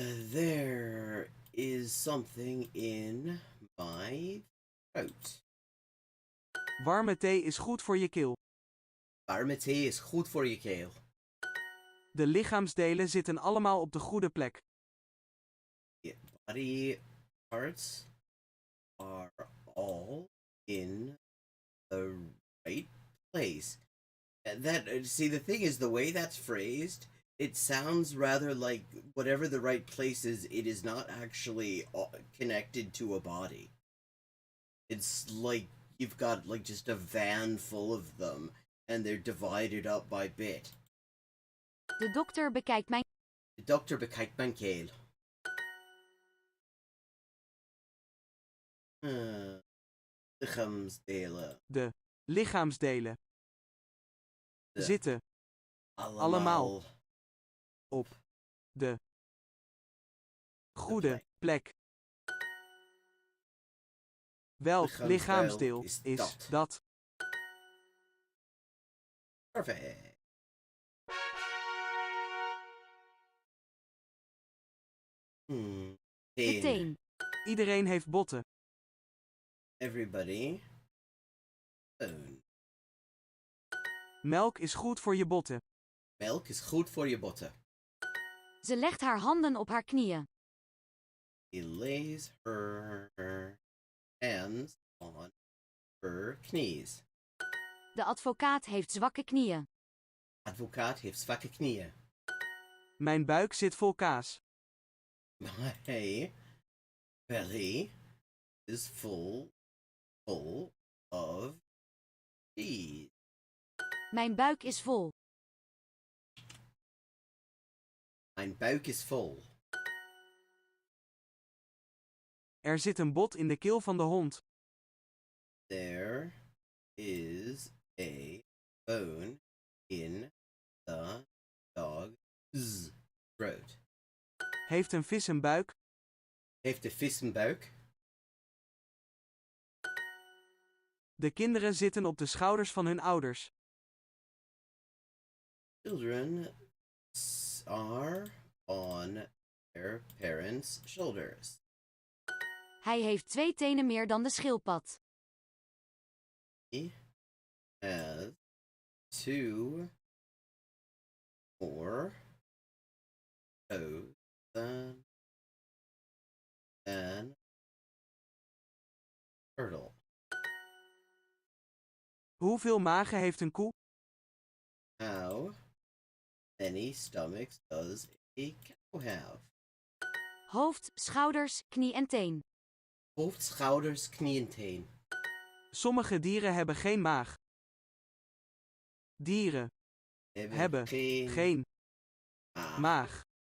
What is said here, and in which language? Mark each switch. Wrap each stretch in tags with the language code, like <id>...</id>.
<en>There is something in my throat.</en> <nl>Warme thee is goed voor je keel. Warme thee is goed voor je keel. De lichaamsdelen zitten allemaal op de goede plek.</nl> <en>The body parts are all in the right place. See, the thing is, the way that's phrased, it sounds rather like whatever the right place is, it is not actually connected to a body. It's like you've got like just a van full of them, and they're divided up by bit.</en> <nl>De dokter bekijkt mijn... De dokter bekijkt mijn keel. Lichaamsdelen. De lichaamsdelen zitten Allemaal op de goede plek. Welk lichaamsdeel is dat?</nl> <en>Perfect.</en> <nl>De Teen. teen. Iedereen heeft botten.</nl> <en>Everybody. Bone.</en> <nl>Melk is goed voor je botten. Melk is goed voor je botten. Ze legt haar handen op haar knieën.</nl> <en>He lays her hands on her knees.</en> <nl>De advocaat heeft zwakke knieën. Advocaat heeft zwakke knieën. Mijn buik zit vol kaas.</nl> <en>My belly is full of cheese.</en> <nl>Mijn buik is vol. Mijn buik is vol. Er zit een bot in de keel van de hond.</nl> <en>There is a bone in the dog's throat.</en> <nl>Heeft een vis een buik? Heeft de vis een buik? De kinderen zitten op de schouders van hun ouders.</nl> <en>Children are on their parents' shoulders.</en> <nl>Hij heeft 2 tenen meer dan de schildpad.</nl> <en>He has 2 more toes than turtle.</en> <nl>Hoeveel magen heeft een koe?</nl> <en>How many stomachs does a cow have?</en> <nl>Hoofd, schouders, knie en teen. Hoofd, schouders, knie en teen. Sommige dieren hebben geen maag. Dieren hebben geen maag.</nl>